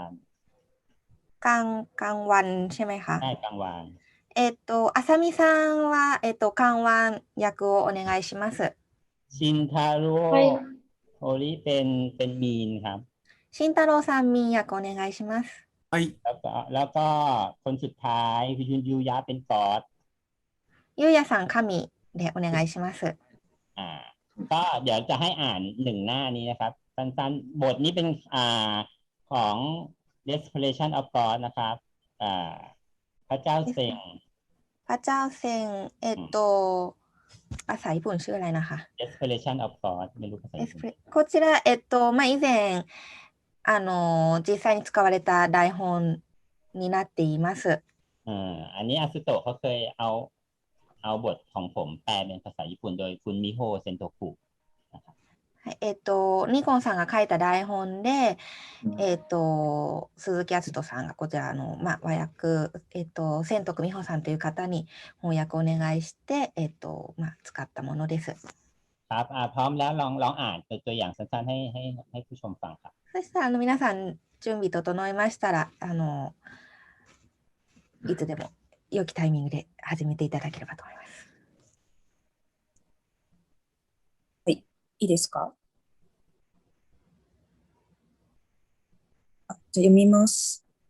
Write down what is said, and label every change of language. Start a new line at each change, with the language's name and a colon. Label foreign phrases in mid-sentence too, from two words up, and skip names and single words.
Thai: กลางวันใช่ไหมคะ ได้กังวาน
Japanese: あさみさんは、カンワン役をお願いします。
Thai: ชินทาโร่
Japanese: はい。
Thai: โอริเป็นมีนครับ
Japanese: 慎太郎さん、ミン役お願いします。はい。
Thai: แล้วก็คนสุดท้ายยุนยูยะเป็นกอด
Japanese: ゆうやさん、神でお願いします。
Thai: ก็เดี๋ยวจะให้อ่านหนึ่งหน้านี้นะครับสั้นๆบทนี้เป็นของ Desperation of God นะครับพระเจ้าเซ็ง พระเจ้าเซงภาษาญี่ปุ่นชื่ออะไรนะคะ Desperation of God ไม่รู้ภาษาญี่ปุ่น
Japanese: こちら、まあ、以前、実際に使われた台本になっています。
Thai: อันนี้อาซุโตะเขาเคยเอาบทของผมแปลเป็นภาษาญี่ปุ่นโดยคุณมิโฮเซนโตกุ
Japanese: はいニコンさんが書いた台本で、鈴木敦人さんがこちらまあ、和訳、千徳美穂さんという方に翻訳をお願いして、まあ、使ったものです。
Thai: ครับพร้อมแล้วลองอ่านตัวอย่างสั้นๆให้ผู้ชมฟังครับ
Japanese: そしたら皆さん準備整いましたらいつでも良きタイミングで始めていただければと思います。いいですか？じゃあ読みます。